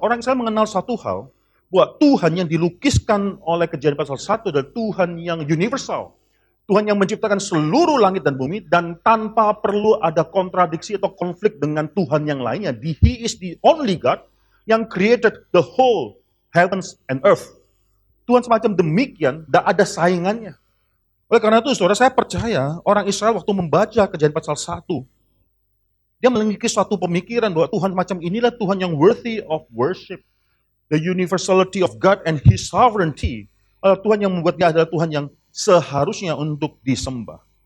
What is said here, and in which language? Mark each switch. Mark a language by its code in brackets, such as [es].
[id] Orang Israel mengenal satu hal, bahwa Tuhan yang dilukiskan oleh Kejadian pasal 1 adalah Tuhan yang universal. Tuhan yang menciptakan seluruh langit dan bumi, dan tanpa perlu ada kontradiksi atau konflik dengan Tuhan yang lainnya. [en] He is the only God [id] yang [en] created the whole heavens and earth. [id] Tuhan semacam demikian, tidak ada saingannya. Oleh karena itu, saudara, saya percaya orang Israel waktu membaca Kejadian pasal 1, dia memiliki suatu pemikiran bahwa Tuhan macam inilah Tuhan yang [en] worthy of worship. The universality of God and His sovereignty. [id] Tuhan yang membuat dia adalah Tuhan yang seharusnya untuk disembah.